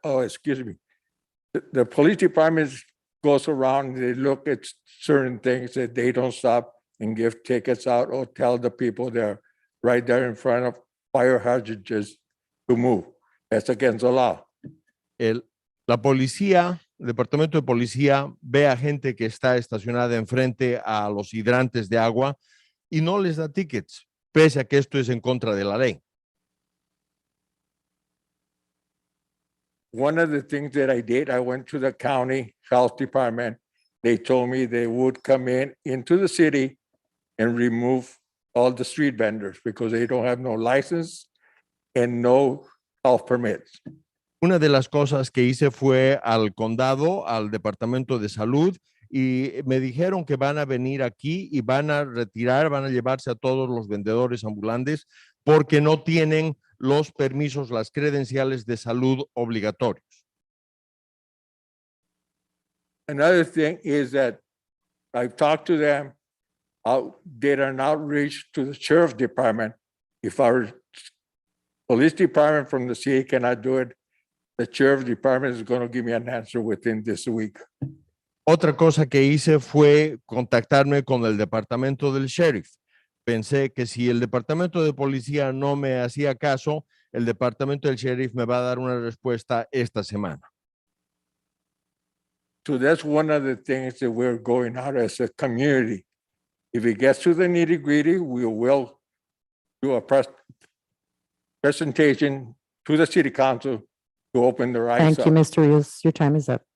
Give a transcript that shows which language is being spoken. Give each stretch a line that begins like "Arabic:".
English: Oh, excuse me. The police department goes around, they look at certain things that they don't stop and give tickets out or tell the people they're right there in front of fire hydrants to move. That's against the law.
Spanish: La policía, el departamento de policía ve a gente que está estacionada enfrente a los hidrantes de agua y no les da tickets, pese a que esto es en contra de la ley.
English: One of the things that I did, I went to the county health department. They told me they would come into the city and remove all the street vendors because they don't have no license and no health permits.
Spanish: Una de las cosas que hice fue al condado, al departamento de salud, y me dijeron que van a venir aquí y van a retirar, van a llevarse a todos los vendedores ambulantes porque no tienen los permisos, las credenciales de salud obligatorios.
English: Another thing is that I've talked to them, did an outreach to the sheriff department. If our police department from the city cannot do it, the sheriff department is going to give me an answer within this week.
Spanish: Otra cosa que hice fue contactarme con el departamento del sheriff. Pensé que si el departamento de policía no me hacía caso, el departamento del sheriff me va a dar una respuesta esta semana.
English: So that's one of the things that we're going out as a community. If it gets to the nitty-gritty, we will do a presentation to the city council to open their eyes Thank you, up. Mr. Rios. Your time is up.